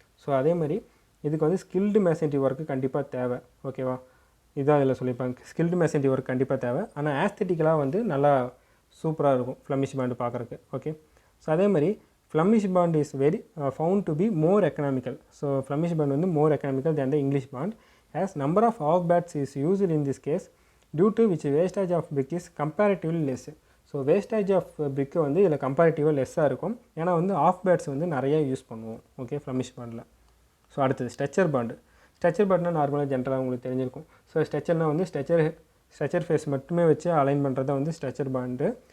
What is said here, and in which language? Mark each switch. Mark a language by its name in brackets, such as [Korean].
[Tamil] So அதே மாதிரி இதுக்கு வந்து ஸ்கில்டு மேசன்ட்ரி ஒர்க்கு கண்டிப்பாக தேவை. ஓகேவா, இதுதான் இதில் சொல்லியிருப்பாங்க. ஸ்கில்டு மேசன்ட்ரி ஒர்க் கண்டிப்பாக தேவை. ஆனால் ஆஸ்தெட்டிக்கலாக வந்து நல்லா சூப்பராக இருக்கும் ஃப்ளமிஷ் பாண்டு பார்க்குறக்கு. [English] okay, so [Tamil] அதே மாதிரி [English] Flemish bond is very found to be more economical. So Flemish bond வந்து more economical than the English bond as number of off bats is used in this case due to which wastage of brick is comparatively less. [Tamil] So wastage of பிரிக்கு வந்து இதில் கம்பேரிட்டிவாக லெஸ்ஸாக இருக்கும். ஏன்னா வந்து of bats வந்து நிறையா use பண்ணுவோம். Okay, ஃப்ளமிஷ் பாண்டில். So அடுத்தது ஸ்ட்ரக்சர் பாண்டு. ஸ்ட்ரக்சர் பாண்ட்னா நார்மலாக ஜென்ரலாக உங்களுக்கு தெரிஞ்சிருக்கும். ஸோ ஸ்ட்ரக்சர்னால் வந்து ஸ்ட்ரக்சர் ஃபேஸ் மட்டுமே வச்சு அலைன் பண்ணுறது தான் வந்து ஸ்ட்ரக்சர் பாண்டு.